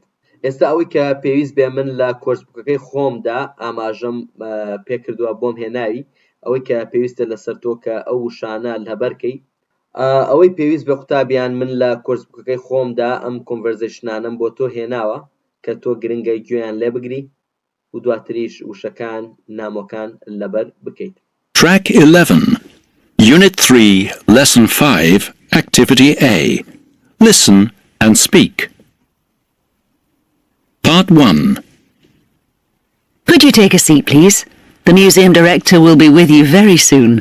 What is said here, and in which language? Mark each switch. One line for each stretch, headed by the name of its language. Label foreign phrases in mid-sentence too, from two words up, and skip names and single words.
Central Kurdish: ئێستا ئەوەی کە پێویست بێ من لە
English: course book
Central Kurdish: خۆمدا ئاماژەم پێکردووە بۆم هێناوی ئەوەی کە پێویستە لەسەر تۆ کە ئەو وشانە لە بەرکەی ئەوەی پێویست بە قوتابیان من لە
English: course book
Central Kurdish: خۆمدا ئەم کۆنڤەرزیشنانم بۆ تۆ هێناوە کە تۆ گرنگە گوێیان لێ بگری و دواتریش وشەکان نامۆکان لەبەر بکەیت.
English: Track 11 Unit 3 Lesson 5 Activity A Listen and Speak. Part 1. Could you take a seat, please? The museum director will be with you very soon.